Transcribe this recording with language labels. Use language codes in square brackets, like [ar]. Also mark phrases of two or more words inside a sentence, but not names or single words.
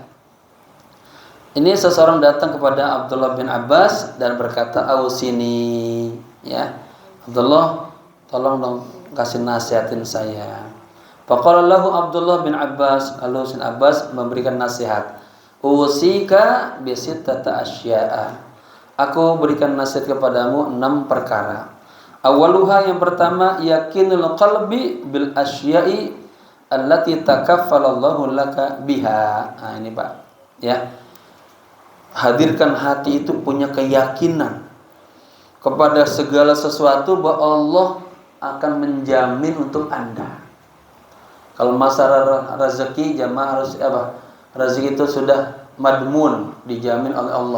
[id] Ini seseorang datang kepada Abdullah bin Abbas dan berkata, "Ausini," ya. Abdullah, tolong dong kasih nasihatin saya. [ar] فقال له [id] Abdullah bin Abbas, lalu Sin Abbas memberikan nasihat. [ar] "أوصيك بستة أشياء." [id] Aku berikan nasihat kepadamu 6 perkara. Awaluha, yang pertama, [ar] يقين القلب بالأشياء التي تكفل الله لك بها. [id] Nah, ini Pak, ya. Hadirkan hati itu punya keyakinan kepada segala sesuatu bahwa Allah akan menjamin untuk Anda. Kalau masalah rezeki, jamaah harus apa? Rezeki itu sudah madmun, dijamin oleh Allah.